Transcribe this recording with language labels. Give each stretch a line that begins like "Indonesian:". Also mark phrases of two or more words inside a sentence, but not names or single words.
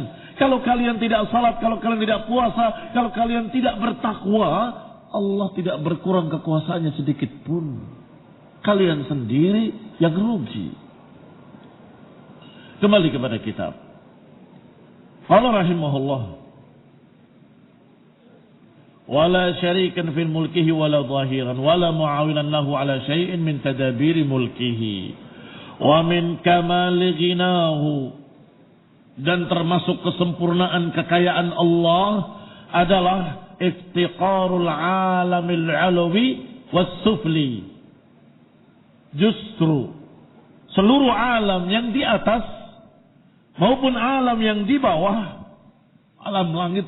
Indonesian: Kalau kalian tidak salat, kalau kalian tidak puasa, kalau kalian tidak bertakwa, Allah tidak berkurang kekuasaannya sedikit pun. Kalian sendiri yang rugi. Kembali kepada kitab. Allah rahimahullah.
Arabic: ولا شريكا في ملكه ولا ظهيرا ولا معاونا له على شيء من تدابير ملكه ومن كمال غناه.
Indonesian: Dan termasuk kesempurnaan kekayaan Allah adalah
Arabic: افتقار العالم العلوي والسفلي.
Indonesian: Justru seluruh alam yang di atas maupun alam yang di bawah, alam langit